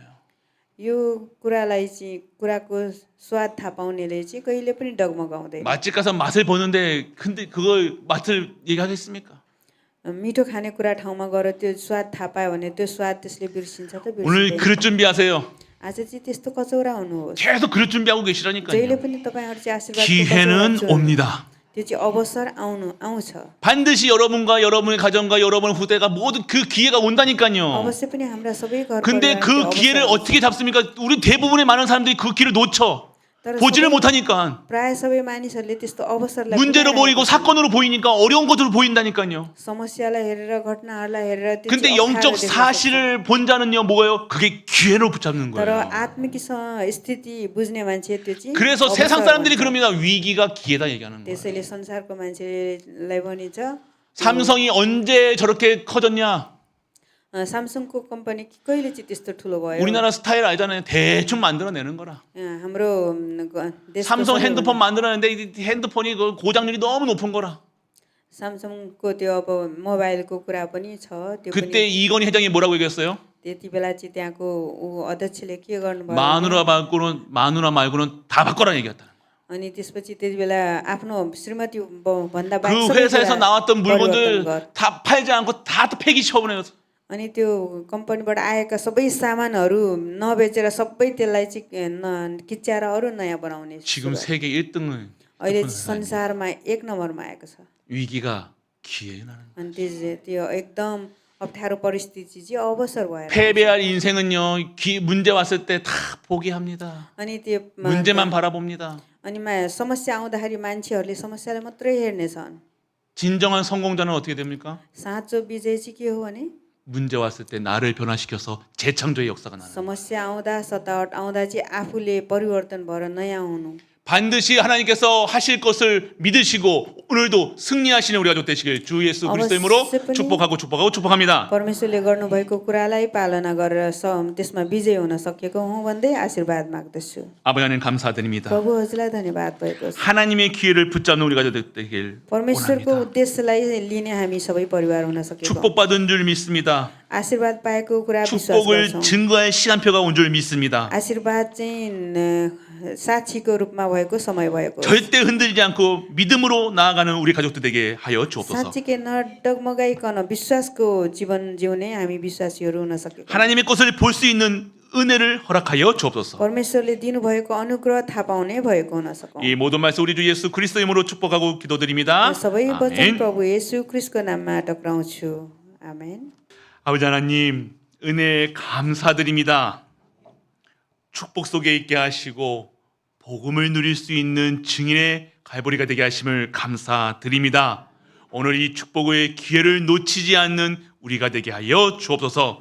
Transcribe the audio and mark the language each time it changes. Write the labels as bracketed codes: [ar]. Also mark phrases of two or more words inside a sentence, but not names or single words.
[ne] यो कुराको स्वाद थाहा पाउनेले चाहिँ कहिले पनि डगमगाउँदैन। [ko] 맛집 가서 맛을 보는데 근데 그걸 맛을 얘기하겠습니까? [ne] मिठो खाने कुरा ठाउँमा गएर त्यो स्वाद थाहा पायो भने त्यो स्वाद त्यसले बिर्सिन्छ त [ko] 오늘 [ne] बिर्सिँदैन। [ko] 그릇 준비하세요. [ne] आज चाहिँ त्यस्तो कचौरा हुनुहोस्। [ko] 계속 그릇 준비하고 [ne] जहिले [ko] 계시라니까요. [ne] पनि तपाईहरु चाहिँ आशीर्वादको [ko] 기회는 [ne] कचौरा [ko] 옵니다. [ne] त्यो चाहिँ अवसर आउँछ [ko] 반드시 여러분과 여러분의 가정과 여러분의 후대가 모든 그 기회가 온다니까요. [ne] अवश्य पनि हाम्रा सबै घर [ko] 근데 [ne] परिवारमा [ko] 그 [ne] त्यो [ko] 기회를 [ne] अवसर आउँछ। [ko] 어떻게 잡습니까? 우리 대부분의 많은 사람들이 그 기회를 놓쳐. [ne] तर [ko] 보지를 [ne] सबै [ko] 못하니까. [ne] प्राय सबै मानिसहरूले त्यस्तो अवसरलाई [ko] 문제로 보이고 [ne] गुमाइरहेका छन्। [ko] 사건으로 보이니까 어려운 것으로 보인다니까요. [ne] समस्यालाई हेरेर घटनाहरूलाई हेरेर त्यो [ko] 근데 [ne] चाहिँ [ko] 영적 [ne] अप्ठ्यारो देख्न सक्छ। [ko] 사실을 본 자는요 뭐예요? 그게 기회로 붙잡는 [ne] तर [ko] 거예요. [ne] आत्मिक स्थिति बुझ्ने मान्छे त्यो चाहिँ [ko] 그래서 세상 [ne] अवसर [ko] 사람들이 [ne] भन्छ। [ko] 그럽니다. 위기가 기회다 얘기하는 거예요. [ne] त्यसैले संसारको मान्छेलाई भनिन्छ [ko] 삼성이 언제 저렇게 커졌냐? [ne] सामसङको कम्पनी कहिले चाहिँ त्यस्तो ठुलो भयो [ko] 우리나라 스타일 알잖아요. 대충 만들어내는 거라. [ne] हाम्रो देशको 삼성 सबैभन्दा- [ko] 핸드폰 만들었는데 이 핸드폰이 그 고장률이 너무 높은 거라. [ne] सामसङको त्यो अब मोबाइलको कुरा पनि छ त्यो पनि [ko] 그때 이건희 회장이 뭐라고 얘기했어요? [ne] त्यति बेला चाहिँ त्यहाँको अध्यक्षले के गर्नुभयो [ko] 마누라 말고는 다 바꿔라 얘기했다. [ne] अनि त्यसपछि त्यति बेला आफ्नो श्रीमती भन्दा [ko] 그 [ne] बाहेक सबै [ko] 회사에서 [ne] कुरा [ko] 나왔던 [ne] परिवर्तन [ko] 물건들 [ne] गर। [ko] 다 팔지 않고 다 또 폐기 처분해요. [ne] अनि त्यो कम्पनीबाट आएका सबै सामानहरू नबेचेर सबै त्यसलाई चाहिँ किच्याएर अरू नयाँ बनाउने [ko] 지금 [ne] सुरु। [ko] 세계 1등을 [ne] अहिले संसारमा एक नम्बरमा आएको छ [ko] 위기가 기회에 나는. [ne] अनि त्यो एकदम अप्ठ्यारो परिस्थिति चाहिँ अवसर भएर [ko] 패배할 인생은요 문제 왔을 때 다 포기합니다. [ne] अनि त्यो [ko] 문제만 바라봅니다. [ne] अनि समस्या आउँदाखेरि मान्छेहरूले समस्यालाई मात्रै हेर्नेछन् [ko] 진정한 성공자는 어떻게 됩니까? [ne] साँचो विजय चाहिँ के हो भने [ko] 문제 왔을 때 나를 변화시켜서 재창조의 역사가 나는. [ne] समस्या आउँदा सतावट आउँदा चाहिँ आफूले परिवर्तन भएर नयाँ हुनु [ko] 반드시 하나님께서 하실 것을 믿으시고 오늘도 승리하시는 우리 가족 되시길 주 예수 그리스도 이름으로 축복하고 축복합니다. [ne] परमेश्वरले गर्नुभएको कुरालाई पालना गरेर त्यसमा विजय हुन सकेको हुँ भन्दै आशीर्वाद माग्दछु [ko] 아버지 하나님 감사드립니다. [ne] प्रभु हजुरलाई धन्यवाद भएको छ [ko] 하나님의 기회를 붙잡는 우리 가족 되길 [ne] परमेश्वरको [ko] 원합니다. [ne] उद्देश्यलाई लिने हामी सबै परिवार हुन सकेको [ko] 축복받은 줄 믿습니다. [ne] आशीर्वाद पाएको कुरा विश्वास [ko] 축복을 [ne] गर्छौँ [ko] 증거할 시간표가 온 줄 믿습니다. [ne] आशीर्वाद चाहिँ साक्षीको रूपमा भएको समय भएको [ko] 절대 흔들리지 않고 믿음으로 나아가는 우리 가족들 되게 하여 주옵소서. [ne] साँच्चीकै नडगमगाइकन विश्वासको जीवन जिउने हामी विश्वासीहरू हुन सकेको [ko] 하나님의 것을 볼 수 있는 은혜를 허락하여 주옵소서. [ne] परमेश्वरले दिनुभएको अनुग्रह थाहा पाउने भएको हुन सकौँ [ko] 이 모든 말씀 우리 주 예수 그리스도 이름으로 축복하고 기도드립니다. [ne] सबै वचन [ko] 아멘. [ne] प्रभु येशू ख्रीष्टको नाममा टक्राउँछु आमेन [ko] 아버지 하나님 은혜 감사드립니다. 축복 속에 있게 하시고 복음을 누릴 수 있는 증인의 갈보리가 되게 하심을 감사드립니다. 오늘 이 축복의 기회를 놓치지 않는 우리가 되게 하여 주옵소서.